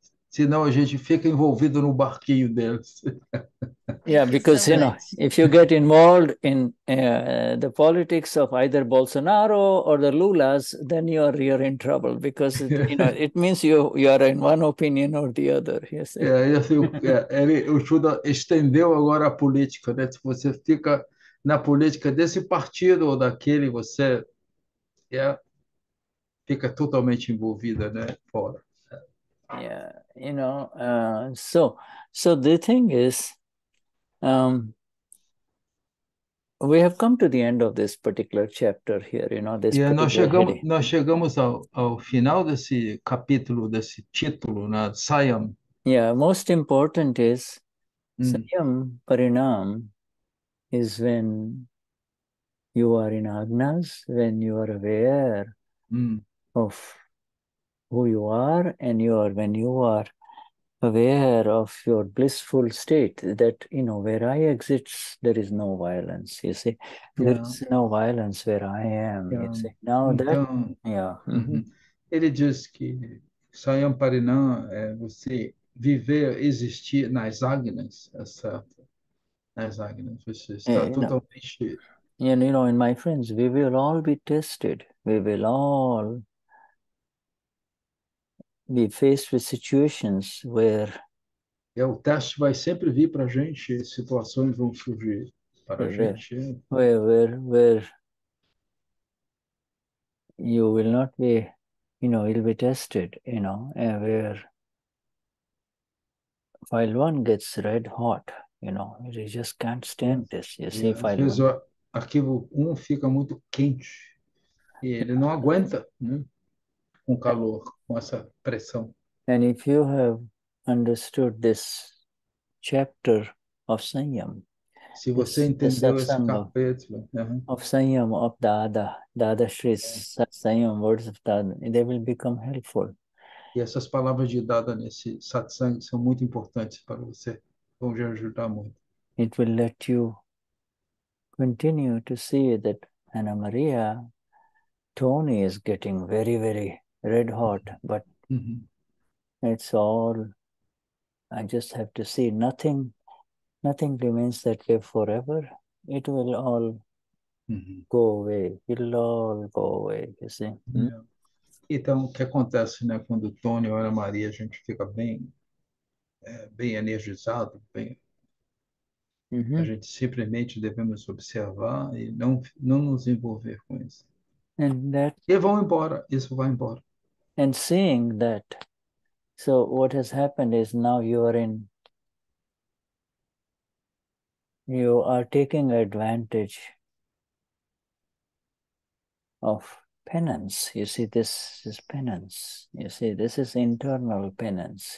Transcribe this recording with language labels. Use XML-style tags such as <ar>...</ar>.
<pt>Senão a gente fica envolvido no barquinho deles.</pt> <en>Yeah, because if you get involved in the politics of either Bolsonaro or the Lulas, then you're in trouble because it means you are in one opinion or the other. Yes.</en> <pt>O Shuddha estendeu agora a política, né? Se você fica na política desse partido ou daquele, você fica totalmente envolvida, né? Fora.</pt> <en>Yeah, so the thing is, we have come to the end of this particular chapter here,</en> <pt>nós chegamos ao final desse capítulo, desse título, né?</pt> <en>Saiyam. Yeah, most important is Saiyam Parinam is when you are in agnas, when you are aware of who you are, and when you are aware of your blissful state, that where I exist, there is no violence. You see, there is no violence where I am. You see, now</en> <pt>então, ele diz que Saiyam Parinam é você viver, existir nas agnas, certo? Nas agnas, você está totalmente.</pt> <en>And my friends, we will all be tested. We will all be faced with situations where</en> <pt>o teste vai sempre vir para a gente, situações vão surgir para a gente.</pt> <en>Where you will not be, you'll be tested, where file 1 gets red hot, you just can't stand this. You see,</en> <pt>às vezes o arquivo 1 fica muito quente e ele não aguenta, né? Com calor, com essa pressão.</pt> <en>And if you have understood this chapter of Saiyam,</en> <pt>se você entendeu esse capítulo</pt> <en>of Saiyam, of Dadashri's Saiyam, words of Dada, they will become helpful.</en> <pt>E essas palavras de Dada nesse satsang são muito importantes para você, vão te ajudar muito.</pt> <en>It will let you continue to see that Ana Maria Tony is getting very, very red hot, but it's all, I just have to see, nothing remains that way forever. It will all go away. It'll all go away, you see.</en> <pt>Então, o que acontece, né, quando o Tony ou a Ana Maria, a gente fica bem energizado, a gente simplesmente devemos observar e não nos envolver com isso. E vão embora, isso vai embora.</pt> <en>And seeing that, so what has happened is now you are taking advantage of penance. You see, this is penance. You see, this is internal penance.</en>